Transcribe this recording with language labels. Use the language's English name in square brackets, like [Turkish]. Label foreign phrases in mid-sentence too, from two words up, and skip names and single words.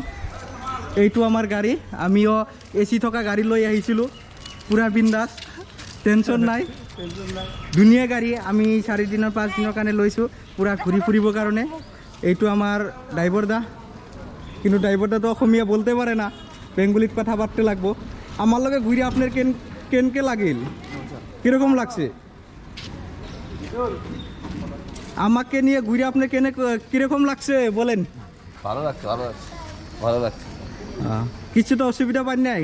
[Assamese] এইটো আমাৰ গাড়ী, আমিও এ চি থকা গাড়ী লৈ আহিছিলোঁ, পূৰা বিন্দাছ, টেনশ্যন নাই। ধুনীয়া গাড়ী, আমি 4 দিনৰ 5 দিনৰ কাৰণে লৈছোঁ, পূৰা ঘূৰি ফুৰিবৰ কাৰণে। এইটো আমাৰ ড্ৰাইভাৰ দা, কিন্তু ড্ৰাইভাৰ দাটো অসমীয়া [Bangla] বলতে পারে না, [Assamese] বেঙ্গলিত [Bangla] কথা পারতে লাগবো। [Assamese] আমার লগে ঘুরে আপনার কেনকে লাগিল, [Bangla] কীরকম লাগছে? আমাকে নিয়ে ঘুরে আপনার কীরকম লাগছে বলেন? ভালো লাগছে, ভালো লাগছে, ভালো লাগছে। কিছু তো অসুবিধা পান নাই?